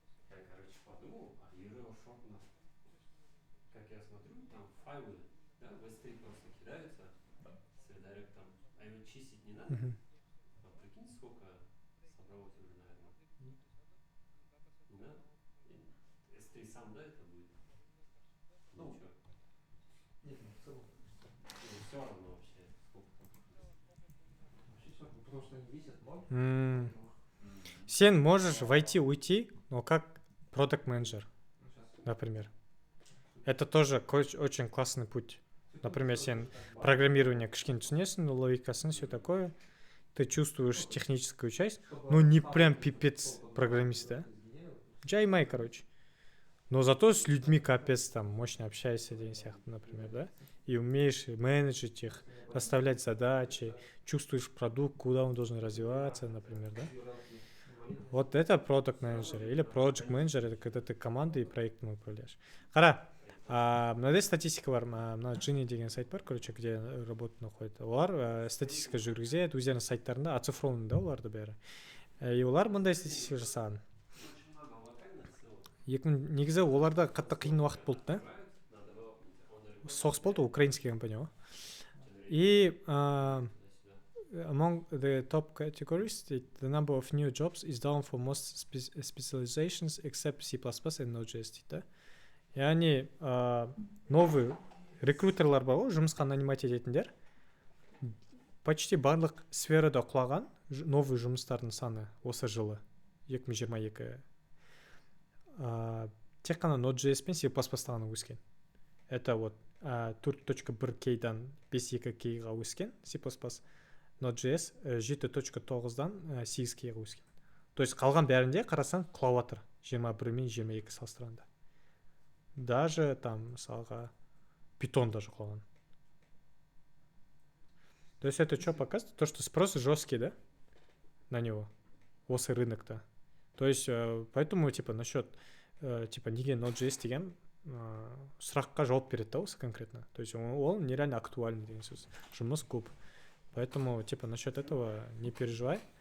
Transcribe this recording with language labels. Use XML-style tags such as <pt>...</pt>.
<ru>Я, короче, подумал, а Euro Shop, как я смотрю, там файлы, да, в S3 просто кидаются с редиректом, а его чистить не надо. Мгм. Вот прикинь, сколько собралось уже, наверное. Не надо? S3 сам, да, это будет? Ну, Ничего. Нет, ну в целом. Ну, все равно вообще, сколько там. Вообще все, потому что они весят ноги. Сен можешь войти, уйти, но как продакт менеджер. Ну, сейчас. например. Это тоже очень классный путь. Например, сен программирование</ru> <kk>кішкене түсінесің, логикасын,</kk> <ru>все такое. Ты чувствуешь техническую часть, но не прям пипец программист, да? Джаймай, короче. Но зато с людьми капец там мощно общаешься, например, да? И умеешь менеджить их, расставлять задачи, чувствуешь продукт, куда он должен развиваться, например, да? Вот это продакт менеджер или project менеджер, это когда ты командой и проектом управляешь.</ru> <kk>Қара, мынандай статистика бар, мына Джинни деген сайт бар, короче,</kk> <ru>где работа находит.</ru> <kk>Олар статистика жүргізеді, өздерінің сайттарында оцифрованы да оларды бәрі. И олар мындай статистика жасаған. Негізі оларда қатты қиын уақыт болды да. Соғыс болды, украинский компания ғой.</kk> <en>И among the top categories, the number of new jobs is down for most specializations except C++ and Node.js</en> <kk>дейді. Яғни новый рекрутерлар бар ғой, жұмысқа нанимать ететіндер. Почти барлық сферада құлаған новый жұмыстардың саны осы жылы 2022. Тек қана Node.js пен C++ ғана өскен.</kk> <ru>Это вот</ru> <kk>4.1K-дан 5.2K-ға өскен C++. Node.js 7.9-дан 8K-ға өскен. То есть қалған бәрінде қарасаң құлап жатыр 21 мен 22 салыстырғанда.</kk> <ru>Даже там,</ru> <kk>мысалға,</kk> <ru>Python даже құлаған. То есть это что показывает? То, что спрос жесткий, да? На него. Осы рынок-то. То есть, поэтому, типа, насчет, типа,</ru> <kk>неге Node.js деген сұраққа жауап береді да осы</kk> <ru>конкретно. То есть, ол нереально актуальный</ru> <kk>деген сөз. Жұмыс көп.</kk> <ru>Поэтому, типа, насчет этого не переживай.</ru>